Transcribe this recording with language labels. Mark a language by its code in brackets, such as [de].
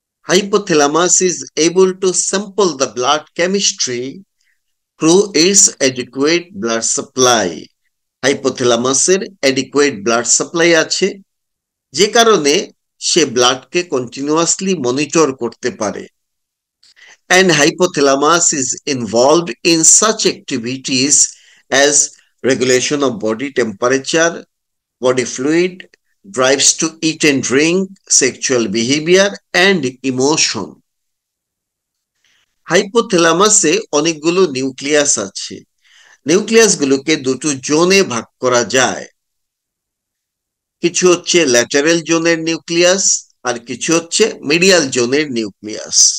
[en] Hypothalamus is able to sample the blood chemistry through its adequate blood supply. [bn] হাইপোথ্যালামাসের adequate blood supply আছে, যে কারণে সে ব্লাডকে continuously monitor করতে পারে। [en] And hypothalamus is involved in such activities as regulation of body temperature, body fluid, drives to eat and drink, sexual behavior, and emotion. [bn] হাইপোথ্যালামাসে অনেকগুলো nucleus আছে। নিউক্লিয়াসগুলোকে দুটো জোনে ভাগ করা যায়। কিছু হচ্ছে ল্যাটারাল জোনের নিউক্লিয়াস, আর কিছু হচ্ছে মিডিয়াল জোনের নিউক্লিয়াস।